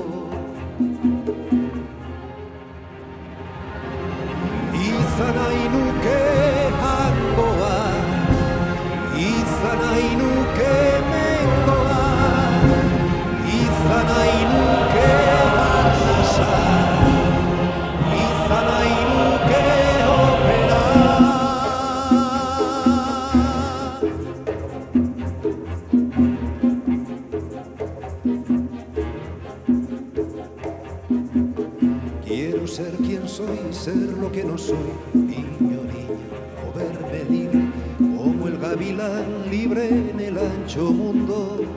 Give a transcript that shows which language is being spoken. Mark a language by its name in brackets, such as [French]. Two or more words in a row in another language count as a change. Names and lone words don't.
[Basque] Izan nahi nuke hangoa, izan nahi nuke mengoa, izan nahi nuke arnasa, izan nahi nuke opera. [Spanish] Quiero ser quien soy, ser lo que no soy, niño, niño, moverme libre, como el gavilán libre en el ancho mundo.